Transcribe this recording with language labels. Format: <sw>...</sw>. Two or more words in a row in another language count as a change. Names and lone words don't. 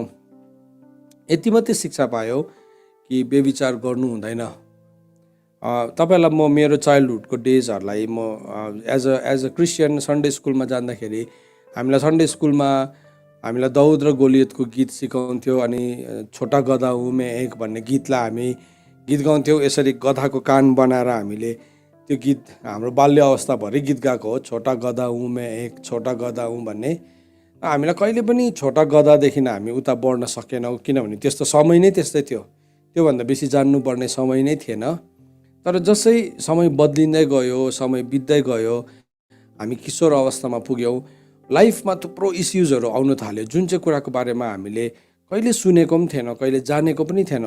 <ne>यति मात्रै शिक्षा पायौँ कि व्यभिचार गर्नु हुँदैन। तपाईँलाई म मेरो चाइल्डहुडको डेजहरूलाई म</ne> <en>as a Christian Sunday school</en> <ne>जाँदाखेरि हामीलाई</ne> <en>Sunday school</en> <ne>हामीलाई दाउद र गोलियतको गीत सिकाउँथ्यो। अनि</ne> <hi>छोटा गधा हूँ मैं एक</hi> <ne>भन्ने गीतलाई हामी गीत गाउँथ्यौँ। यसरी गधाको कान बनाएर हामीले त्यो गीत हाम्रो बाल्य अवस्थाभरि गीत गाएको हो,</ne> <hi>छोटा गधा हूँ मैं एक, छोटा गधा हूँ भन्ने।</hi> <ne>हामीलाई कहिले पनि छोटा गधादेखि हामी उता बढ्न सकेनौँ, किनभने त्यस्तो समय नै त्यस्तै थियो। त्योभन्दा बेसी जान्नुपर्ने समय नै थिएन। तर जसै समय बदलिँदै गयो, समय बित्दै गयो, हामी किशोर अवस्थामा पुग्यौँ, लाइफमा थुप्रो इस्युजहरू आउन थाल्यो, जुन चाहिँ कुराको बारेमा हामीले कहिले सुनेको पनि थिएनौँ, कहिले जानेको पनि थिएनौँ।</ne>